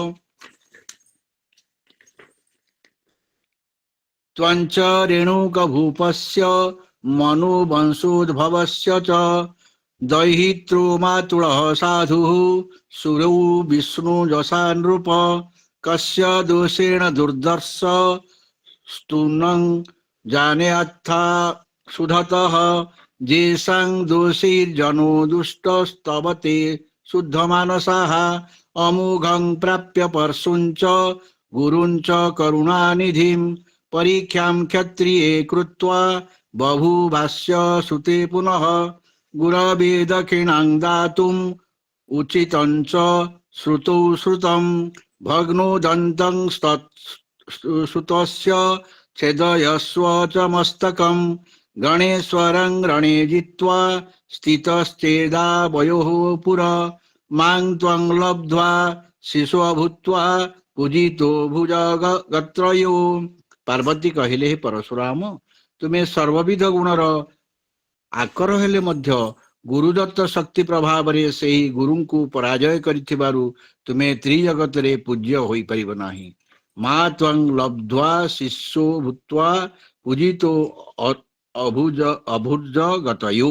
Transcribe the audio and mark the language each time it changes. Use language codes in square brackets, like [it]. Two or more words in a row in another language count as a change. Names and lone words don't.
[sa] ତ୍ୱଞ୍ଚ ରେଣୁକ ଭୂପस्य ମନୁବଂଶୋଦ୍ଭବस्य च, ଦୈହିତ୍ରୋ ମାତୁଳଃ ସାଧୁଃ, ସୁରौ ବିଷ୍ଣୁ ଯଶା ନୃପ, କସ୍ୟ ଦୋଷେଣ ଦୁର୍ଦର୍ଶ, ସ୍ତୁନଂ ଜାନେୟାଥା ସୁଧତଃ, ଯେଷାଂ ଦୋଷୈର୍ଜନୋ ଦୁଷ୍ଟস্তବତେ शुद्धमानसाः, अमोघं प्राप्य परशुञ्च गुरुञ्च करुणानिधिं, परीक्षां क्षत्रिये कृत्वा बभूवास्य सुते पुनः, गुरवे दक्षिणां दातुम् उचितञ्च श्रुतौ श्रुतं, भग्नो दन्तं सुतस्य छेदयस्व च मस्तकं, गणेश्वरं रणे जित्वा स्थितश्चेदा वयोः पुरा, मां त्वं लब्ध्वा शिशु भूत्वा पूजितो भुजगत्रयो। [or] ପାର୍ବତୀ କହିଲେ, ହେ ପରଶୁରାମ, ତୁମେ ସର୍ବବିଧ ଗୁଣର ଆକର ହେଲେ ମଧ୍ୟ ଗୁରୁଦତ୍ତ ଶକ୍ତି ପ୍ରଭାବରେ ସେହି ଗୁରୁଙ୍କୁ ପରାଜୟ କରିଥିବାରୁ ତୁମେ ତ୍ରିଜଗତରେ ପୂଜ୍ୟ ହୋଇପାରିବ ନାହିଁ। [sa] ମା ତ୍ୱଂ ଲବ୍ଧ୍ୱା ଶିଶୁ ଭୂତ୍ୱା ପୂଜିତୋ ଅଭୁଜ ଗତୟୁ।